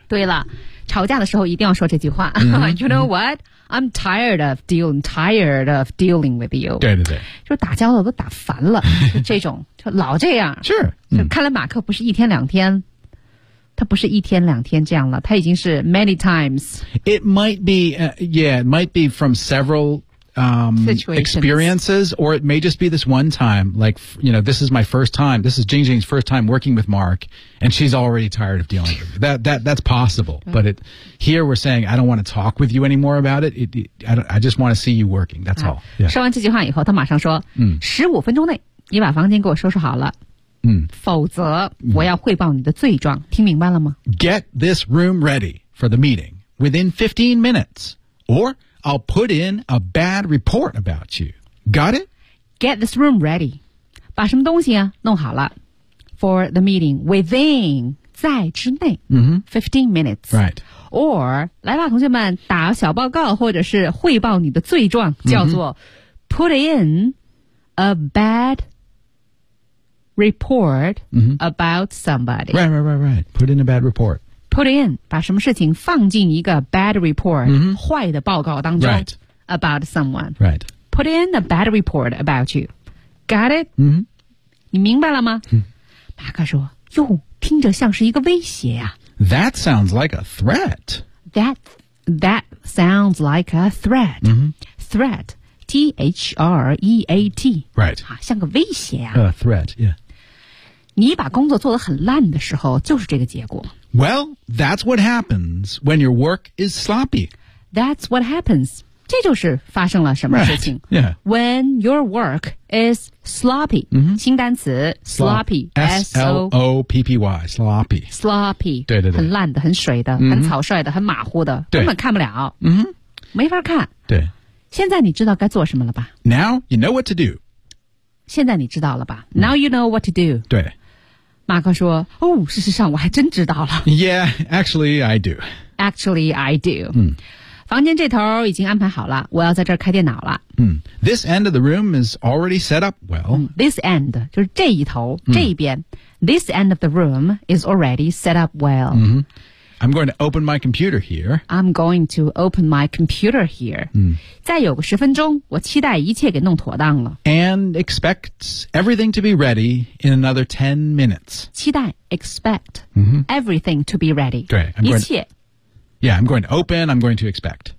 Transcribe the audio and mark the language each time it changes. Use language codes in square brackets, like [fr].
[zh] 对了吵架的时候一定要说这句话。 [en] You know what? I'm tired of dealing with you. [zh] 对对对。就打交道都打烦了这种就老这样。是。就看来马克不是一天两天。他不是一天两天这样了他已经是 [en] many times. It might be,、yeah, it might be from several,experiences, or it may just be this one time, like, you know, this is my first time, this is Jing Jing's first time working with Mark, and she's already tired of dealing with it. That's possible, but it, here we're saying, I don't want to talk with you anymore about it, I just want to see you working, that's all.、Yeah. [zh] 说完这句话以后他马上说、15分钟内你把房间给我收拾好了、否则我要汇报你的罪状、听明白了吗 [en] Get this room ready for the meeting within 15 minutes, or... I'll put in a bad report about you. Got it? Get this room ready. [zh] 把什么东西啊弄好了 [en] for the meeting within [zh] 在之内、 [en] 15 minutes. Right. [zh] Or, 来吧同学们打小报告或者是汇报你的罪状叫做、 [en] put in a bad report、about somebody. Right. Put in a bad report. Put in, [zh] 把什么事情放进一个 bad report,、坏的报告当中、 [en] right. about someone. Right. Put in a bad report about you. Got it?、 [zh] 你明白了吗、马克说哟听着像是一个威胁啊。 [en] That sounds like a threat. That sounds like a threat.、Threat, T-H-R-E-A-T. Right.、 [zh] 像个威胁啊。 [en] Threat, yeah. [zh] 你把工作做得很烂的时候就是这个结果。 [en] Well, that's what happens when your work is sloppy. That's what happens. [zh] 这就是发生了什么事情。 [en] Right. Yeah. When your work is sloppy.、 [zh] 新单词 [en] sloppy. S-L-O-P-P-Y. Sloppy. Sloppy. [zh] 对对对。很烂的很水的、很草率的很马虎的。对。根本看不了。没法看。对。现在你知道该做什么了吧 [en] Now you know what to do. [zh] 现在你知道了吧 [en] Now you know what to do [zh] 对马克说，哦，事实上我还真知道了。 [en] Yeah, actually I do. Actually I do.、嗯 [zh] 房间这头已经安排好了，我要在这儿开电脑了。 [en] 嗯、this end of the room is already set up well.、嗯、 this end, [zh] 就是这一头、嗯、这一边。 [en] This end of the room is already set up well.、嗯、I'm going to open my computer here. I'm going to open my computer here.、嗯、 [zh] 再有个十分钟，我期待一切给弄妥当了。 [en] And expect everything to be ready in another 10 minutes. [zh] 期待 expect、嗯、 [en] everything to be ready. [zh] 对，一切。 [en] Yeah, I'm going to open, I'm going to expect.